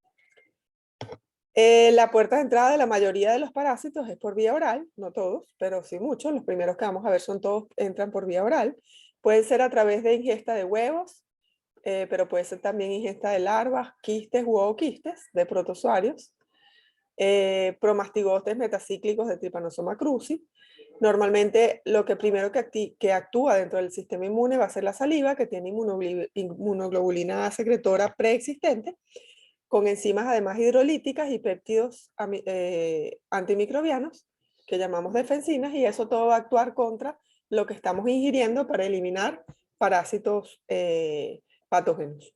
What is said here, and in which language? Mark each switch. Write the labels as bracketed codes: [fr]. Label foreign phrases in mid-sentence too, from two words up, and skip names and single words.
[es] La puerta de entrada de la mayoría de los parásitos es por vía oral, no todos, pero sí muchos. Los primeros que vamos a ver todos entran por vía oral. Pueden ser a través de ingesta de huevos, pero puede ser también ingesta de larvas, quistes u ooquistes de protozoarios, promastigotes metacíclicos de Trypanosoma cruzi. Normalmente lo que primero que actúa dentro del sistema inmune va a ser la saliva, que tiene inmunoglobulina secretora preexistente, con enzimas además hidrolíticas y péptidos antimicrobianos, que llamamos defensinas, y eso todo va a actuar contra lo que estamos ingiriendo para eliminar parásitos patógenos.